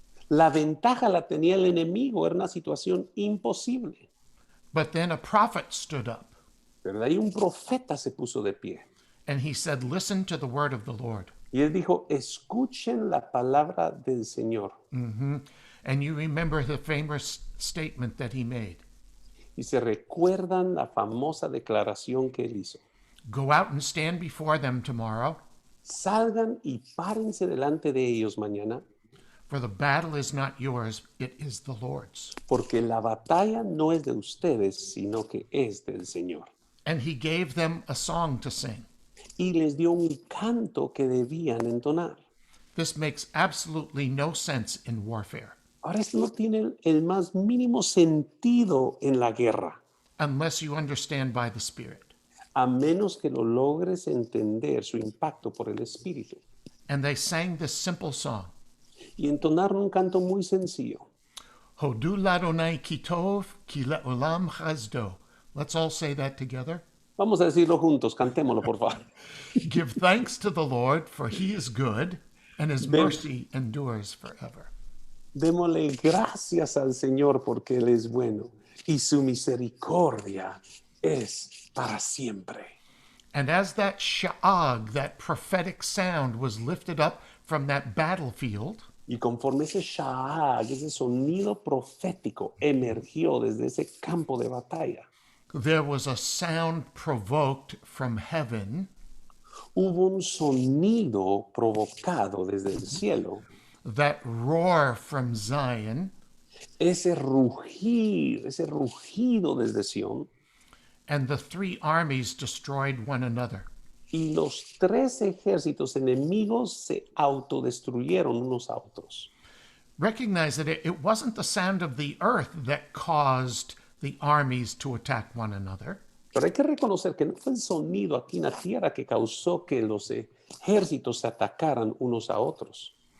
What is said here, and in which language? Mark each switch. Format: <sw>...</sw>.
<es>La ventaja la tenía el enemigo, era una situación imposible.</es> <en>But then a prophet stood up</en> <es>¿Verdad? Y un profeta se puso de pie.</es> <en>and he said, "Listen to the word of the Lord."</en> <es>Y él dijo, escuchen la palabra del Señor.</es> <en>And you remember the famous statement that he made.</en> <es>Y se recuerdan la famosa declaración que él hizo.</es> <en>Go out and stand before them tomorrow,</en> <es>Salgan y párense delante de ellos mañana,</es> <en>for the battle is not yours, it is the Lord's.</en> <es>porque la batalla no es de ustedes, sino que es del Señor.</es> <en>And he gave them a song to sing.</en> <es>Y les dio un canto que debían entonar.</es> <en>This makes absolutely no sense in warfare</en> <es>Ahora, esto no tiene el más mínimo sentido en la guerra,</es> <en>unless you understand by the Spirit.</en> <es>a menos que lo logres entender su impacto por el Espíritu.</es> <en>And they sang this simple song.</en> <es>Y entonaron un canto muy sencillo.</es> <he>Hodu ladonai kitov ki le'olam chazdo.</he> <en>Let's all say that together.</en> <es>Vamos a decirlo juntos, cantémoslo por favor.</es> <en>Give thanks to the Lord, for he is good, and his mercy endures forever.</en> <es>Démosle gracias al Señor porque Él es bueno y su misericordia es para siempre.</es> <en>And as that sha'ag, that prophetic sound, was lifted up from that battlefield,</en> <es>Y conforme ese sha'ag, ese sonido profético emergió desde ese campo de batalla,</es> <en>there was a sound provoked from heaven</en> <es>hubo un sonido provocado desde el cielo,</es> <en>that roar from Zion,</en> <es>ese rugido desde Sión,</es> <en>and the 3 armies destroyed one another.</en> <es>y los 3 ejércitos enemigos se autodestruyeron unos a otros.</es> <en>Recognize that it wasn't the sound of the earth that caused the armies to attack one another.</en> <es>Pero hay que reconocer que no fue el sonido aquí en la tierra que causó que los ejércitos se atacaran unos a otros,</es>